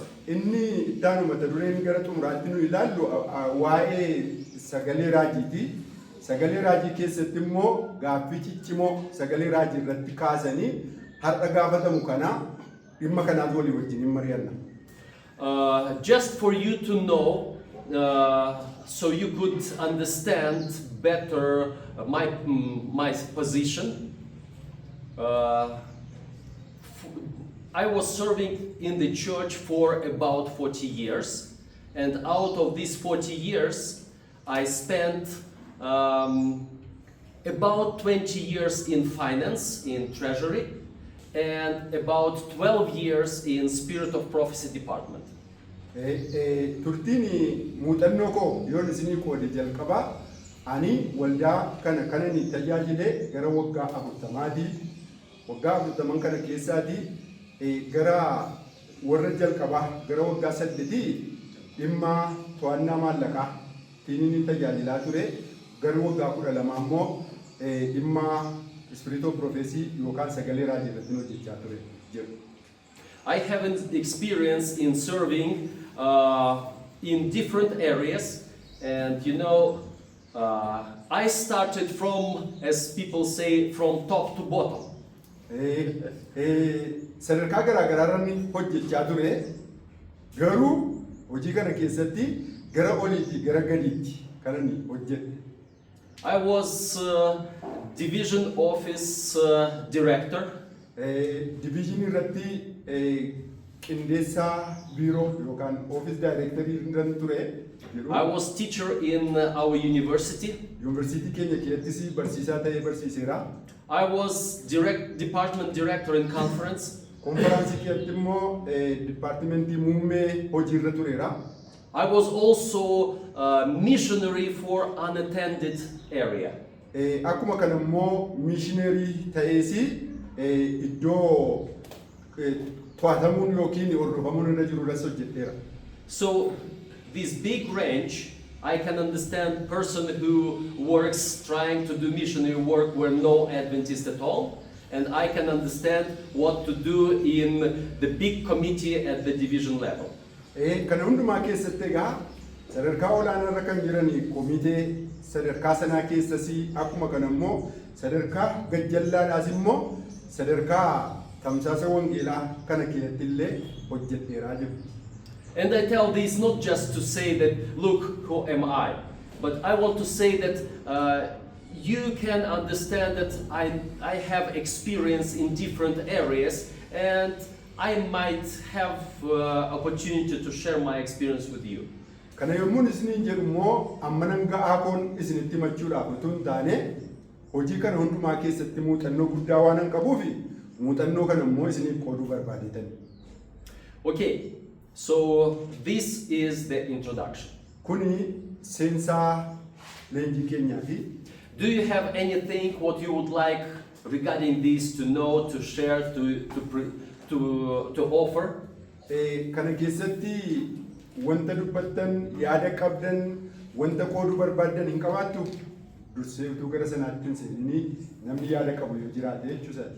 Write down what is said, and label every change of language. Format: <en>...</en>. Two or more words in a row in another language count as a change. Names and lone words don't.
<om>Inni daanu mata dureen gara xumuraatti nu ilaallu waa'ee sagalee raajiiti. Sagalee raajii keessatti immoo gaaffii ciccimoo sagalee raajii irratti kaasanii har'a gaafatamu kana dhimma kanaaf walii wajjin hin mari'anna.</om> <en>Just for you to know, so you could understand better my position. I was serving in the church for about 40 years, and out of these 40 years, I spent about 20 years in finance, in treasury, and about 12 years in Spirit of Prophecy department.</en> <om>Turtini muuxannoo koo yoon isinii qoode jalqabaa ani waldaa kanani tajaajile gara waggaa 40 waggaa 40 kana keessaati gara warra jalqabaa gara waggaa 8 dhimma to'annaa maallaqaa tiinini tajaajilaa ture gara waggaa 12 immoo dhimma Spirit of Prophecy yookaan sagalee raajii irratti hojjechaa ture jedhu.</om> <en>I haven't experience in serving in different areas, and you know, I started from, as people say, from top to bottom.</en> <om>Sadarkaa garaagaraarraan hojjechaa ture garuu hojii kana keessatti gara oliitti gara gadiitti kanan hojjedhe.</om> <en>I was division office director.</en> <om>Division irratti qindeessaa biiroo yookaan</om> <en>office directorii</en> <om>irran ture.</om> <en>I was teacher in our university.</en> <om>Yuunivarsiitii keenya keessattis barsiisaa ta'ee barsiiseera.</om> <en>I was department director in conference.</en> <om>Konferansii keessatti immoo departmentii muummee hojiirra tureera.</om> <en>I was also missionary for unattended area.</en> <om>Akkuma kana immoo missionarii ta'eesi iddoo to'atamuun yookiin hordofamuun irra jiru irratti hojjedheera.</om> <en>So this big range, I can understand person who works trying to do missionary work where no Adventist at all, and I can understand what to do in the big committee at the division level.</en> <om>Kana hundumaa keessatti egaa sadarkaa olaanaa irra kan jiran komitee sadarkaa sanaa keessas akkuma kana immoo sadarkaa gajjallaadhaas immoo sadarkaa tamsaasa wangeelaa kana keessatti illee hojjedheeraa jiru.</om> <en>And I tell this not just to say that, look, who am I? But I want to say that you can understand that I have experience in different areas, and I might have opportunity to share my experience with you.</en> <om>Kana yommuun isiniin jedhu immoo ammanan ga'aa koon isinitti himachuudhaaf utuu hin taane hojii kana hundumaa keessatti muuxannoo guddaa waan hin qabuufi muuxannoo kana immoo isiniif qooduu barbaadeetan.</om> <en>Okay, so this is the introduction.</en> <om>Kuni seensaa leenjii keenyaati.</om> <en>Do you have anything what you would like regarding this to know, to share, to offer?</en> <om>Kana keessatti wanta dubbattan yaada qabdan wanta qooduu barbaaddan hin qabaattu dursee utuu gara sanaatti hin seenini namni yaada qabu yoo jiraate jechuusaati.</om>